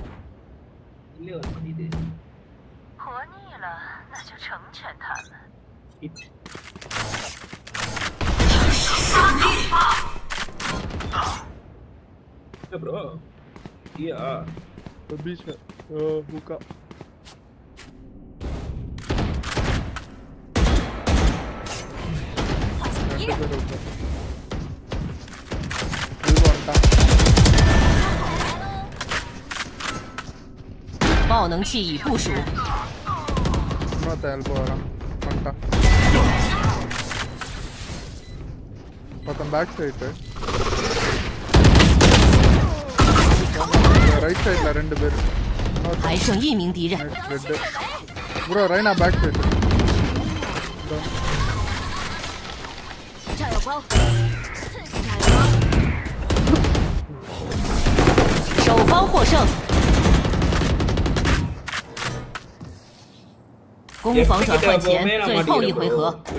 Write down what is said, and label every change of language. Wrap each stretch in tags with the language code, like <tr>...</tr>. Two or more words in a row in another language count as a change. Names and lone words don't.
<zh>6个弟弟。活腻了，那就成全他们。</zh> <en>bro. Yeah. The beach. Hookah.</en> <zh>爆能器已部署。</zh> <ta>இன்னொருத்த elbow வரான். வந்துட்டான். ஒருத்தன்</ta> <en>back side. right side</en> <ta>2 பேர்.</ta> <zh>还剩1名敌人。</zh> <en>Bro, Reina back side.</en> <zh>炸药包，守方获胜。攻防转换前最后一回合。</zh>